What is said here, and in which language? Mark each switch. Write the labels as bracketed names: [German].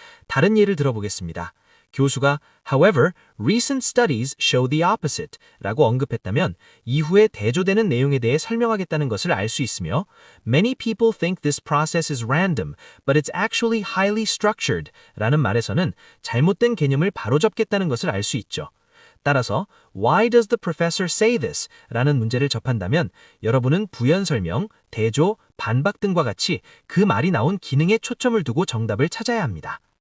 [Korean] 다른 예를 들어보겠습니다. 교수가 [English] However, recent studies show the opposite [Korean] 라고 언급했다면 이후에 대조되는 내용에 대해 설명하겠다는 것을 알 수 있으며 [English] Many people think this process is random, but it's actually highly structured [Korean] 라는 말에서는 잘못된 개념을 바로잡겠다는 것을 알 수 있죠. 따라서 [English] Why does the professor say this? [Korean] 라는 문제를 접한다면 여러분은 부연 설명, 대조, 반박 등과 같이 그 말이 나온 기능에 초점을 두고 정답을 찾아야 합니다.